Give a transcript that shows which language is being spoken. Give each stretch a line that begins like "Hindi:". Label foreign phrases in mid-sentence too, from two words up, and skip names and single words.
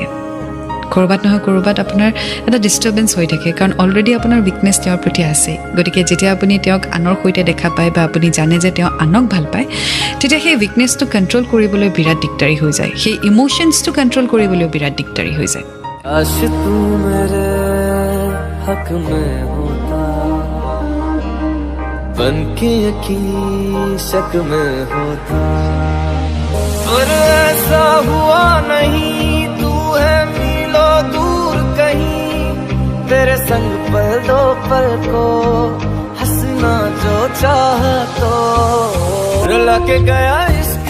Assamese: ক'ৰবাত নহয় ক'ৰবাত আপোনাৰ এটা ডিষ্টাৰ্বেঞ্চ হৈ থাকে, কাৰণ অলৰেডি আপোনাৰ উইকনেছ তেওঁৰ প্ৰতি আছে। গতিকে যেতিয়া আপুনি তেওঁক আনৰ সৈতে দেখা পায় বা আপুনি জানে যে তেওঁ আনক ভাল পায়, তেতিয়া সেই উইকনেছটো কণ্ট্ৰল কৰিবলৈ বিৰাট দিগদাৰী হৈ যায়, সেই ইম'শ্যনছটো কণ্ট্ৰল কৰিবলৈও বিৰাট দিগদাৰী হৈ যায়।
Hindi: काश तू मेरे हक में होता, बन के यकीन शक में होता, पर ऐसा हुआ नहीं। तू है मीलों दूर कहीं, तेरे संग पल दो पल को हंसना जो चाह तो रुला के गया